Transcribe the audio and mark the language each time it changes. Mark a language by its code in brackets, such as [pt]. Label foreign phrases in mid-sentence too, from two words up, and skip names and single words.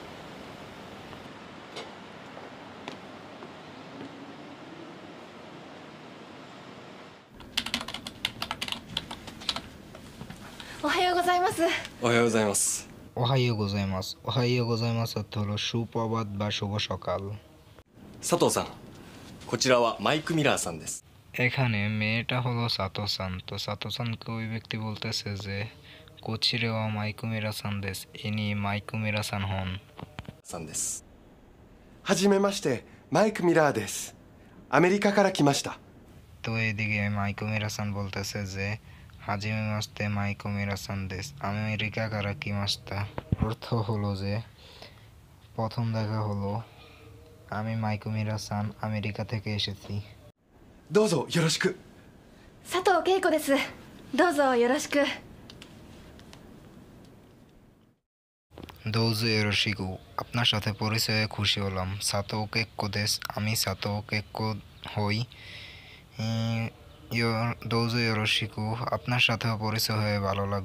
[ja] おはようございます. おはようございます. おはようございます. おはようございます [bn] অর্থ হলো সুপ্রভাত বা শুভ সকাল। [ja] 佐藤さん、こちらはマイク・ミラーさんです。 [bn] এখানে মেয়েটা হলো সাতো-সান। তো সাতো-সানকে ওই ব্যক্তি বলতেছে যে [ja] こちらはマイク・ミラーさんです, [bn] ইনি মাইকুমিরা সান হন। [ja] さんです。はじめまして、マイク・ミラーです。アメリカから来ました。 [bn] তো এইদিকে মাইকুমিরা সান বলতেছে যে [ja] はじめまして、マイク・ミラーです, アメリカから来ました. [bn] অর্থ হলো যে প্রথম দেখা হলো, আমি মাইকুমিরা সান আমেরিকা থেকে এসেছি। [ja] どうぞよろしく。佐藤恵子です。どうぞよろしく。どうぞよろしく, [bn] আপনার সাথে পরিচয়ে খুশি হলাম। [ja] 佐藤恵子です, [bn] আমি সাতো কেক্কো হই। [ja] どうぞよろしく, [bn] আপনার সাথেও পরিচয় হয়ে ভালো লাগলো।